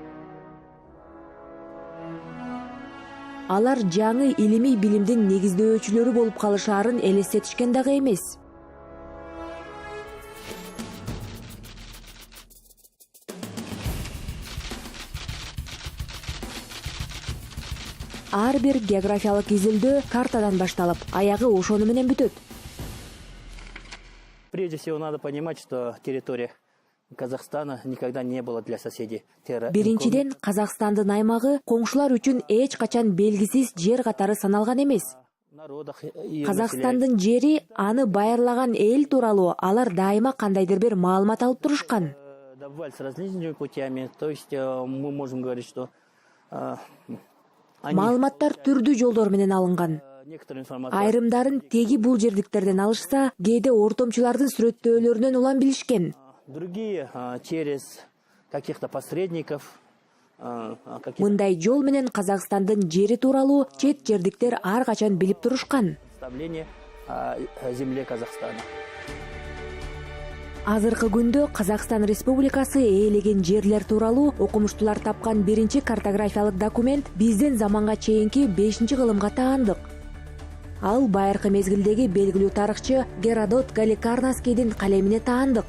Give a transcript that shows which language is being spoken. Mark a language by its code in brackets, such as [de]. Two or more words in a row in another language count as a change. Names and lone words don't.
[ky] Алар жаңы илимий билимдин негиздөөчүлөрү болуп калышаарын элестетишкен дагы эмес. Ар бир географиялык изилдөө картадан башталып, аягы ошону менен бүтөт. [ru] Прежде всего надо понимать, что территория Казахстана никогда не была для соседей. [ky] Биринчиден, Казакстандын аймагы коңшулар үчүн эч качан белгисиз жер катары саналган эмес. Казакстандын жери, аны байырлаган эл тууралуу алар дайыма кандайдыр бир маалымат алып турушкан. [ru] Добывались различными путями, то есть мы можем говорить, что [ky] Маалыматтар түрдүү жолдор менен алынган. Айрымдарын теги бул жердиктерден алышса, кээде ортомчулардын сүрөттөөлөрүнөн улам билишкен. [ru] Другие через каких-то посредников. [ky] Мындай жол менен Казакстандын жери тууралуу чет жердиктер ар качан билип турушкан. [ru] Представление о земле Казахстана. [ky] Азыркы күндө Казакстан Республикасы ээлеген жерлер тууралуу окумуштуулар тапкан биринчи картографиялык документ бизден заманга чейинки 5-кылымга таандык. Ал байыркы мезгилдеги белгилүү тарыхчы Геродот Галикарнаскийдин калемине таандык.